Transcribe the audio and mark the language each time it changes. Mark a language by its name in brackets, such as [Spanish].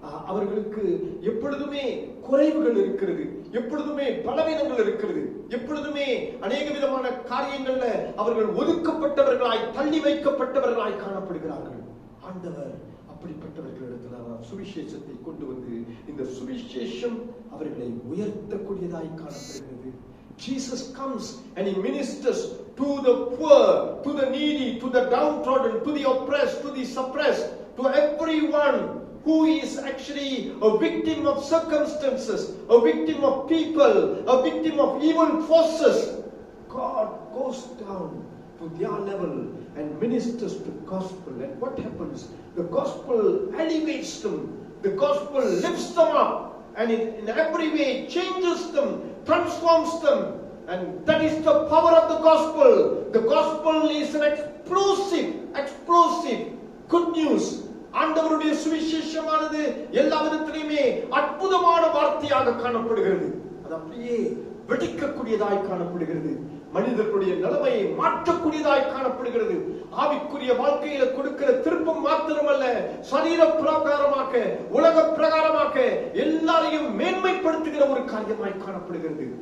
[Tamil] அவர்களுக்கு எப்பொழுதுமே குறைவுகள் இருக்கிறது, எப்பொழுதுமே பலவீனங்கள் இருக்கிறது, எப்பொழுதுமே அநேக விதமான காரியங்கள்ல அவர்கள் ஒதுக்கப்பட்டவர்களாய், தள்ளி வைக்கப்பட்டவர்களாய் காணப்படுகிறார்கள். ஆண்டவர் அப்படிப்பட்டவர்களிடத்துல அவர் சுவிசேஷத்தை கொண்டு வந்து இந்த சுவிசேஷம் அவர்களை உயர்த்தக்கூடியதாய் காணப்படுகிறது. [English] Jesus comes and he ministers to the poor, to the needy, to the downtrodden, to the oppressed, to the suppressed, to everyone who is actually a victim of circumstances, a victim of people, a victim of evil forces. God goes down to their level and ministers the gospel. And what happens? The gospel elevates them. The gospel lifts them up. And in every way changes them, transforms them. And that is the power of the gospel. The gospel is an explosive good news. [Tamil] ஆண்டவருடைய சுவிசேஷமானது எல்லா விதத்திலுமே அற்புதமான வார்த்தையாக காணப்படுகிறது. அது அப்படியே வெடிக்கக்கூடியதாய் காணப்படுகிறது. மனிதர்களுடைய நிலைமையை மாற்றக்கூடியதாய் காணப்படுகிறது. ஆவிக்குரிய வாழ்க்கையில கொடுக்கிற திருப்பம் மாத்திரமல்ல, சரீர பிரகாரமாக, உலக பிரகாரமாக எல்லாரையும் மேன்மைப்படுத்துகிற ஒரு காரியமாய் காணப்படுகிறது.